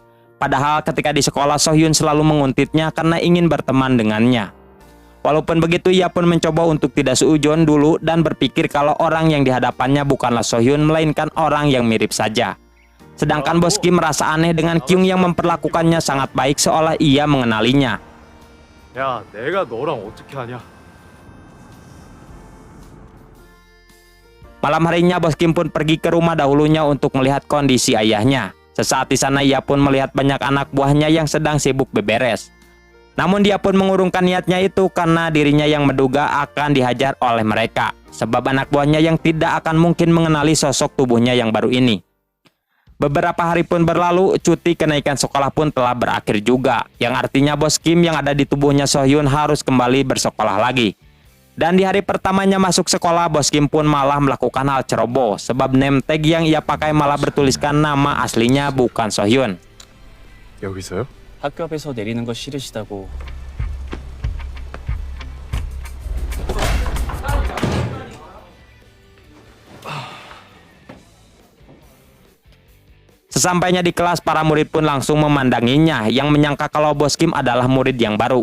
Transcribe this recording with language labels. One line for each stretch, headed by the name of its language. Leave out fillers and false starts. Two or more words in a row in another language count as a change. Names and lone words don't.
Indonesian: Padahal ketika di sekolah Sohyun selalu menguntitnya karena ingin berteman dengannya. Walaupun begitu ia pun mencoba untuk tidak seujon dulu dan berpikir kalau orang yang dihadapannya bukanlah Sohyun melainkan orang yang mirip saja. Sedangkan Bos Kim merasa aneh dengan Kyung yang memperlakukannya sangat baik seolah ia mengenalinya.
Korean: 야, 내가 너랑 어떻게 하냐?
Indonesian: Malam harinya Bos Kim pun pergi ke rumah dahulunya untuk melihat kondisi ayahnya. Sesaat di sana ia pun melihat banyak anak buahnya yang sedang sibuk beberes. Namun dia pun mengurungkan niatnya itu karena dirinya yang menduga akan dihajar oleh mereka. Sebab anak buahnya yang tidak akan mungkin mengenali sosok tubuhnya yang baru ini. Beberapa hari pun berlalu, cuti kenaikan sekolah pun telah berakhir juga. Yang artinya bos Kim yang ada di tubuhnya Sohyun harus kembali bersekolah lagi. Dan di hari pertamanya masuk sekolah, bos Kim pun malah melakukan hal ceroboh. Sebab
English: name tag
Indonesian: yang ia pakai malah bertuliskan nama aslinya bukan Sohyun.
Korean: 여기서요? 학교 앞에서 내리는 거 싫으시다고.
Indonesian: Sesampainya di kelas, para murid pun langsung memandanginya yang menyangka kalau bos Kim adalah murid yang baru.